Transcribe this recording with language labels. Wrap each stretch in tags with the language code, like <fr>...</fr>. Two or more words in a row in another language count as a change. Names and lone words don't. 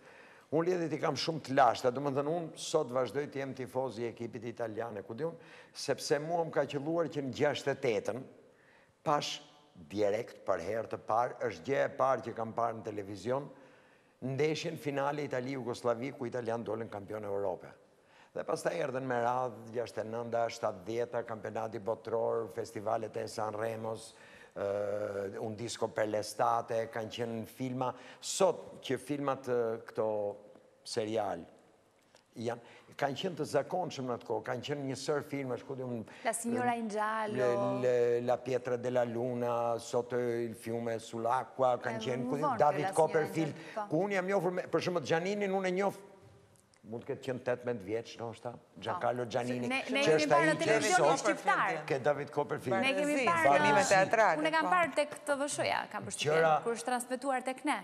<sq>Unë lidhjet i kam shumë të lashta, do më thënë unë sot vazhdoj të jem tifoz i ekipit italiane, ku di unë, sepse mua më ka qelluar që në 68-ën, pash direkt për herë të parë, është gjë e parë që kam parë në televizion, ndeshjen finale Itali-Jugoslavi, ku italian dolën kampion e Europe. Dhe pastaj erdhen me radhë 69-a, 70-a, kampionati botror, festivalet e Sanremos, un disco per l'estate, kanë qenë filma, sot që filmat këto serial, kanë qenë të zakonshëm në atë kohë, kanë qenë një sër filma, La Signora in Giallo, La Pietra della Luna, Sotto il fiume sull'acqua, kanë qenë David Copperfield, ku unë jam njohur, për shembull Gianninin unë e njoh mund të ketë qenë 18 vjeç, ndoshta, Giancarlo Giannini, që është ai që është shqiptar. Ke David Copperfield. Ne kemi parë teatrale. Unë kam parë tek TVSH-ja, kam përshtypjen, kur është transmetuar tek ne.</sq>